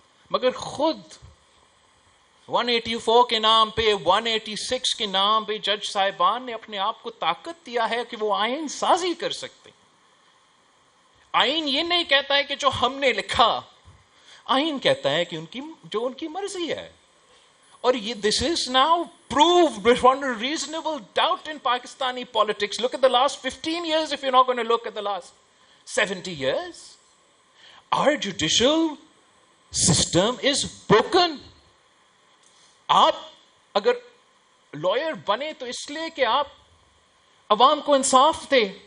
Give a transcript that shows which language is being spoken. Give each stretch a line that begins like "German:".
Urdu: مگر خود 184 کے نام پہ، 186 کے نام پہ جج صاحبان نے اپنے آپ کو طاقت دیا ہے کہ وہ آئین سازی کر سکتے. آئین یہ نہیں کہتا ہے کہ جو ہم نے لکھا، آئین کہتا ہے کہ جو ان کی مرضی ہے. اور یہ
English: this is now proved beyond a reasonable doubt in Pakistani politics. Look at the last 15 years if you're not going to look at the last 70 years. Our judicial system is broken.
Urdu: آپ اگر lawyer بنے تو اس لیے کہ آپ عوام کو انصاف دے.